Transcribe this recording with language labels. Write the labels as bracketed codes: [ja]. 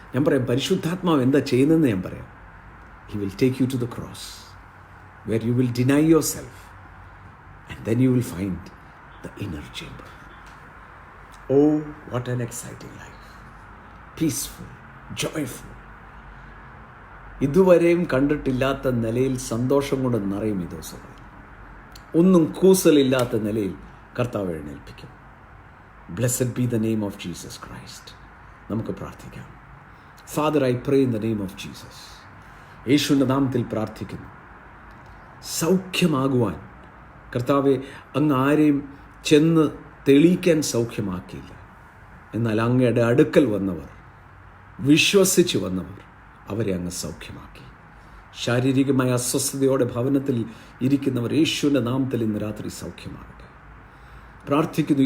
[ml] ഞാൻ പറയാം, പരിശുദ്ധാത്മാവ് എന്താ ചെയ്യുന്നതെന്ന് ഞാൻ പറയാം. [en] He will take you to the cross where you will deny yourself. And then you will find the inner chamber. Oh, what an exciting life. Peaceful, joyful. [ml] ഇതുവരെയും കണ്ടിട്ടില്ലാത്ത നിലയിൽ സന്തോഷം കൊണ്ട് നിറയും ഈ ദിവസങ്ങളിൽ. ഒന്നും കൂസലില്ലാത്ത നിലയിൽ കർത്താവ് എഴുന്നേൽപ്പിക്കും. [en] Blessed be the name of Jesus Christ. [ml] നമുക്ക് പ്രാർത്ഥിക്കാം. [en] Father, I pray in the name of Jesus. [ml] യേശുവിൻ്റെ നാമത്തിൽ പ്രാർത്ഥിക്കുന്നു. സൗഖ്യമാകുവാൻ കർത്താവെ, അങ്ങ് ആരെയും ചെന്ന് തെളിയിക്കാൻ സൗഖ്യമാക്കിയില്ല. എന്നാൽ അങ്ങയുടെ അടുക്കൽ വന്നവർ, വിശ്വസിച്ച് വന്നവർ, അവരെ അങ്ങ് സൗഖ്യമാക്കി. ശാരീരികമായ അസ്വസ്ഥതയോടെ ഭവനത്തിൽ ഇരിക്കുന്നവർ യേശുവിൻ്റെ നാമത്തിൽ ഇന്ന് രാത്രി സൗഖ്യമാകട്ടെ. പ്രാർത്ഥിക്കുന്നു.